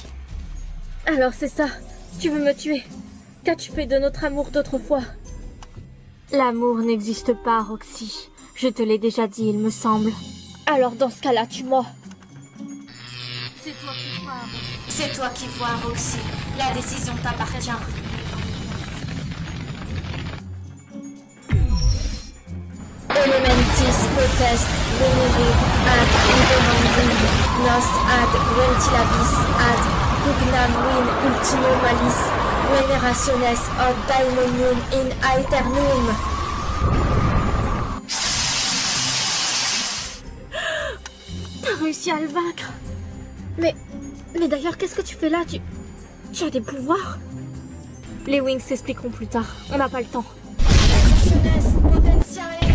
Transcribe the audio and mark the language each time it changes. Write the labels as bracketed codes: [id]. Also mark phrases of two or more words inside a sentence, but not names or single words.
[fr] Alors c'est ça, tu veux me tuer? Qu'as-tu fait de notre amour d'autrefois? L'amour n'existe pas, Roxy. Je te l'ai déjà dit, il me semble. Alors dans ce cas-là, tue-moi. C'est toi qui crois. C'est toi qui vois, Roxy. La décision t'appartient. [la] Elementis potest venere ad ideandum nos ad ventilabis ad pugnam win ultimo malis venerationes od daemonium in aeternum. [fr] T'as réussi à le vaincre. Mais d'ailleurs, qu'est-ce que tu fais là? Tu as des pouvoirs? Les Wings s'expliqueront plus tard. On n'a pas le temps. Jeunesse potentiae.